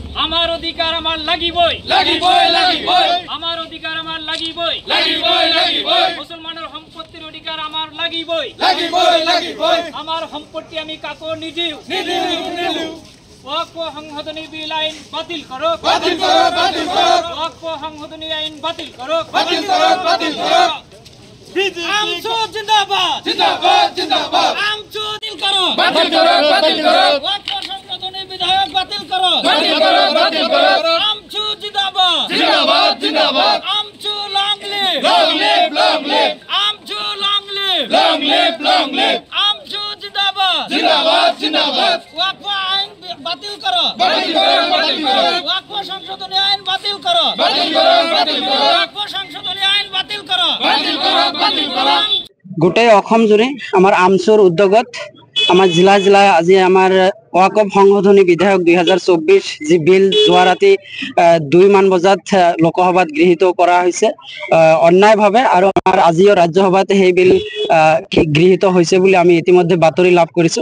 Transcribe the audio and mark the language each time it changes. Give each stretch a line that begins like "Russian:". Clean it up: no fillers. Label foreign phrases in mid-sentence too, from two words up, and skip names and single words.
Bangla: আমার অধিকার আমার লাগিবই লাগিবই লাগিবই আমার অধিকার আমার লাগিবই লাগিবই লাগিবই মুসলমানের সম্পত্তির অধিকার আমার লাগিবই লাগিবই লাগিবই আমার সম্পত্তি আমি কাকো নিদিও নিদিও ওয়াকফ সংশোধনী বিল আইন বাতিল করো বাতিল করো বাতিল করো ওয়াকফ সংশোধনী আইন বাতিল করো বাতিল করো বাতিল করো আমচো জিন্দাবাদ জিন্দাবাদ জিন্দাবাদ আমচো বাতিল করো বাতিল করো ওয়াকফ সংশোধনী বিধায়ক বাতিল করো বাতিল করো বাতিল করো আমচো জিন্দাবাদ জিন্দাবাদ জিন্দাবাদ আমচো
English: long live
Bangla: আমচো লং লিভ আমচো জিন্দাবাদ জিন্দাবাদ জিন্দাবাদ ওয়াকফ আইন বাতিল করো বাতিল করো বাতিল করো ওয়াকফ সংশোধনী আইন বাতিল করো বাতিল করো বাতিল করো ওয়াকফ সংশোধনী আইন বাতিল করো বাতিল করো বাতিল করো
Assamese: গোটেই অসম জুৰি আমাৰ আমচুৰ উদ্যোগত আমাৰ জিলা আজি আমাৰ ওয়াকফ সংশোধনী বিধেয়ক 2024 যি বিল যোৱা ৰাতি 2 মান বজাত লোকসভাত গৃহীত কৰা হৈছে অন্যায়ভাৱে আৰু আমাৰ আজিও ৰাজ্যসভাত সেই বিল গৃহীত হৈছে বুলি আমি ইতিমধ্যে বাতৰি লাভ কৰিছো।